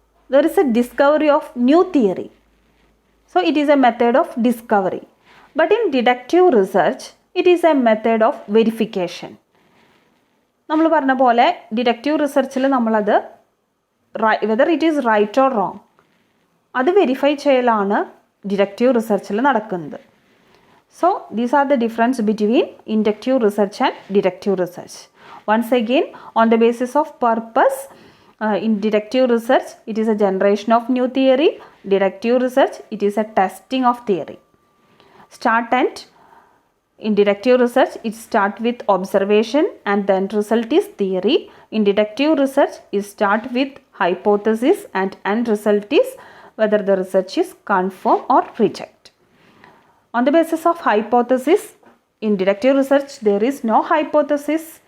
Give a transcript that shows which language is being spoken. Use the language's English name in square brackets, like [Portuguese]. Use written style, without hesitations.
[English] There is a discovery of new theory, so it is a method of discovery. But in deductive research it is a method of verification. [Malayalam] നമ്മൾ പറഞ്ഞ പോലെ deductive റിസർച്ചിൽ നമ്മളത് [English] whether it is right or wrong [Malayalam] അത് verify ചെയ്യലാണ് deductive റിസർച്ചിൽ നടക്കുന്നത്. [English] So these are the difference between inductive research and deductive research. Once again, on the basis of purpose, in deductive research it is a generation of new theory. Deductive research it is a testing of theory. Start and in deductive research it start with observation and the end result is theory. In deductive research it start with hypothesis and end result is whether the research is confirm or reject. On the basis of hypothesis, in deductive research there is no hypothesis.